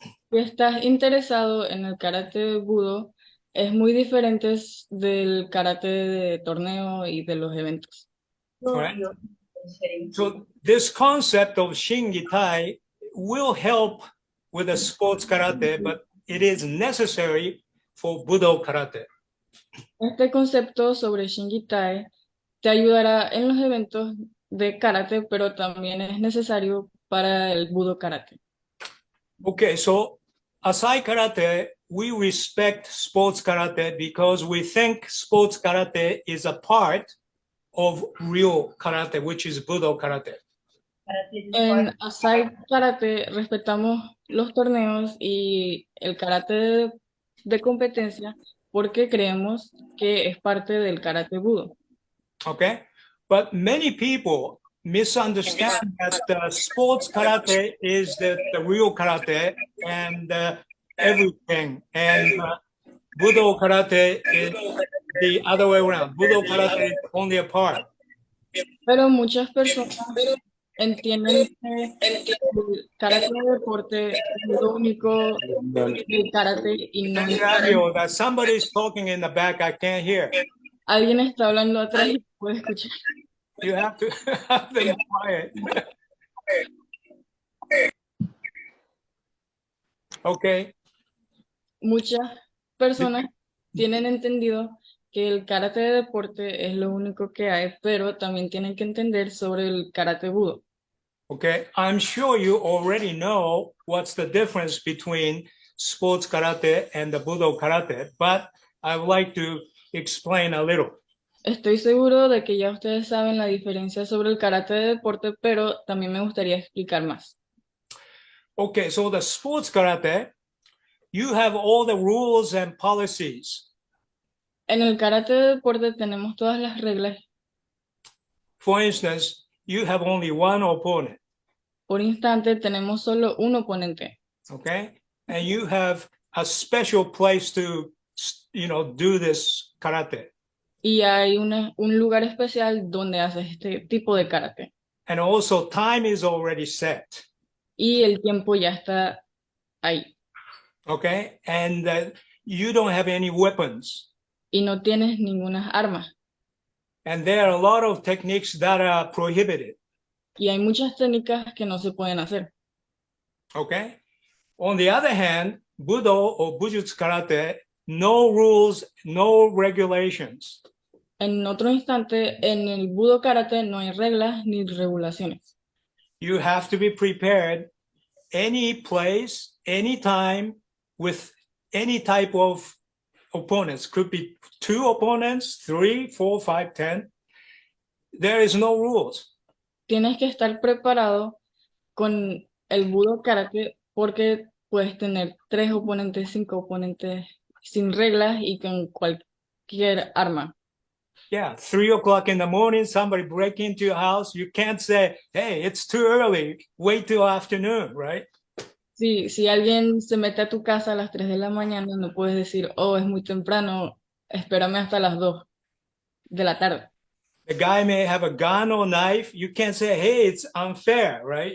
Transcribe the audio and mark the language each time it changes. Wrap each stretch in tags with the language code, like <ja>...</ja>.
<es>Si estás interesado en el karate Budo, es muy diferente del karate de torneo y de los eventos.</es> <en>Correct. So this concept of Shin Gi Tai will help with the sports karate, but it is necessary for Budo karate.</en> <es>Este concepto sobre Shin Gi Tai te ayudará en los eventos de karate, pero también es necesario para el Budo karate.</es> <en>Okay, so Asai Karate, we respect sports karate because we think sports karate is a part of real karate, which is Budo karate.</en> <es>En Asai Karate respetamos los torneos y el karate de competencia porque creemos que es parte del karate Budo.</es> <en>Okay, but many people misunderstand that sports karate is the real karate and everything, and Budo karate is the other way around. Budo karate is only a part.</en> <es>Pero muchas personas entienden que el karate de deporte es lo único del karate y no</es> <en>Fabio, that somebody is talking in the back, I can't hear.</en> <es>alguien está hablando atrás y puede escuchar.</es> <en>You have to have them quiet. Okay.</en> <es>Muchas personas tienen entendido que el karate de deporte es lo único que hay, pero también tienen que entender sobre el karate Budo.</es> <en>Okay, I'm sure you already know what's the difference between sports karate and the Budo karate, but I would like to explain a little.</en> <es>Estoy seguro de que ya ustedes saben la diferencia sobre el karate de deporte, pero también me gustaría explicar más.</es> <en>Okay, so the sports karate, you have all the rules and policies.</en> <es>En el karate de deporte tenemos todas las reglas.</es> <en>For instance, you have only one opponent,</en> <es>Por instante, tenemos solo un oponente</es> <en>okay? And you have a special place to, do this karate.</en> <es>y hay un lugar especial donde haces este tipo de karate.</es> <en>And also time is already set,</en> <es>Y el tiempo ya está ahí.</es> <en>okay? And you don't have any weapons.</en> <es>Y no tienes ninguna arma.</es> <en>And there are a lot of techniques that are prohibited,</en> <es>Y hay muchas técnicas que no se pueden hacer.</es> <en>okay? On the other hand, Budo or Bujutsu karate, no rules, no regulations.</en> <es>En otro instante, en el Budo karate no hay reglas ni regulaciones.</es> <en>You have to be prepared any place, any time, with any type of opponents. Could be 2 opponents, 3, 4, 5, 10. There is no rules.</en> <es>Tienes que estar preparado con el Budo karate porque puedes tener 3 oponentes, 5 oponentes sin reglas y con cualquier arma.</es> <en>Yeah, 3 o'clock in the morning, somebody break into your house. You can't say, hey, it's too early, wait till afternoon, right?</en> <es>Si alguien se mete a tu casa a las 3 de la mañana, no puedes decir, oh, es muy temprano, espérame hasta las 2 de la tarde.</es> <en>The guy may have a gun or knife. You can't say, hey, it's unfair, right?</en>